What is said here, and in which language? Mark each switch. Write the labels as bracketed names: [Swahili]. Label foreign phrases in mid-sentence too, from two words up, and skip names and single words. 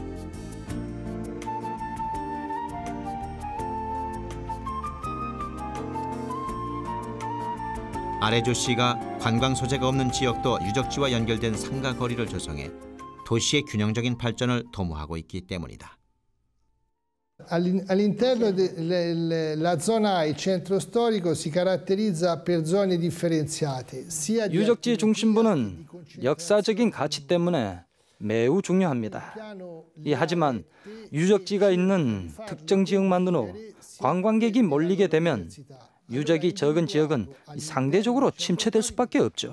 [Korean] 아레조시가 관광 소재가 없는 지역도 유적지와 연결된 상가 거리를 조성해 도시의 균형적인 발전을 도모하고 있기 때문이다. [Italian] All'interno della zona A, il centro storico, si caratterizza per zone differenziate. [Korean] 유적지 중심부는 역사적인 가치 때문에 매우 중요합니다. 하지만 유적지가 있는 특정 지역만으로 관광객이 몰리게 되면 유적이 적은 지역은 상대적으로 침체될 수밖에 없죠.